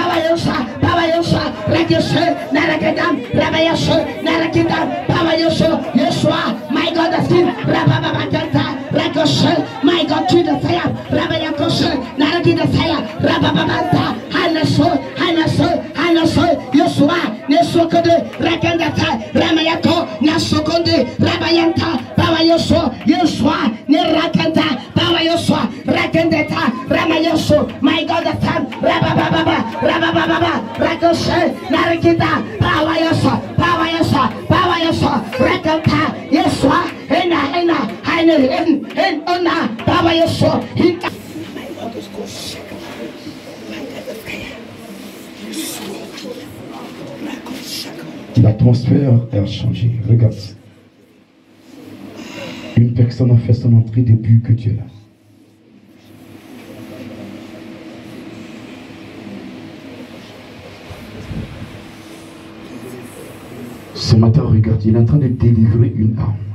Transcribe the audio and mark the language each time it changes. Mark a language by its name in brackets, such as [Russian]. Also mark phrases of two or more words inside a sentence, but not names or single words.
[English] Ricochet, Narakadam, Rabayasho, Narakidam, Pawayosho, Yeshua, my God of King, Rabababakanta, Ricochet, my God to the fire, Rabayakoshe, Narakida fire, Rabababanta, Hanaso, Yeshua, Nesokode, Rakandata, Ramayako, Nasokonde, Rabayanta, Pawayosho, Yeshua, Nerakanta, Pawayosho, Rakandata, Ramayosho, my God of Time, Rabababa, Rakoshe, Narakita, Pawayosho, Rakanta, Yeshua, Hena, Ona, Pawayosho, [French] L'atmosphère a changé. Regarde. Une personne a fait son entrée depuis que tu es là. Ce matin, regarde, il est en train de délivrer une âme.